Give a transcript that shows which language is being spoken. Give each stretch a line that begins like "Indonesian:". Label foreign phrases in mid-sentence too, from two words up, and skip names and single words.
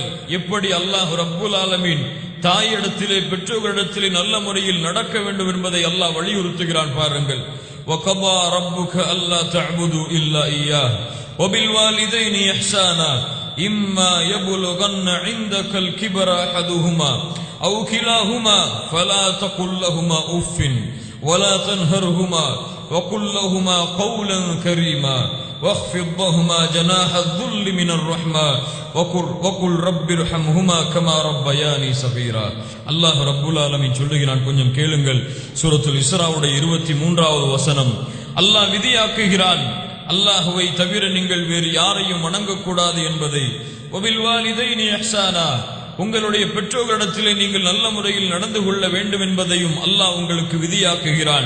Tamil: எப்படி அல்லாஹ்
Arabic: رب العالمين
Tamil: தாயிடத்திலே பெற்றோர்களிடத்திலே நல்ல முறையில் நடக்க வேண்டும் என்பதை அல்லாஹ் வலியுறுத்துகிறான் பாருங்கள்.
Arabic: وقضى ربك ألا تعبدوا إلا إياه وبالوالدين إحسانا إما يبلغن عندك الكبر أحدهما أو كلاهما فلا تقل لهما أف ولا تنهرهما وقل لهما قولا كريما واخفض لهما جناح الذل من الرحمة وقل رب ارحمهما كما ربياني صغيرا.
Tamil: அல்லாஹ்
Arabic: رب العالمين
Tamil: சொல்லுகிறான், கொஞ்சம் கேளுங்கள். சூரத்துல் இஸ்ராவுடைய 23வது வசனம். அல்லாஹ் விதியாக்குகிறான், அல்லாஹ்வை தவிர நீங்கள் வேறு யாரையும் வணங்கக்கூடாது என்பதை.
Arabic: وبالوالدين إحسانا,
Tamil: உங்களுடைய பெற்றோர்களிடத்திலே நீங்கள் நல்ல முறையில் நடந்து கொள்ள வேண்டும் என்பதையும் அல்லாஹ் உங்களுக்கு விதியாக்குகிறான்.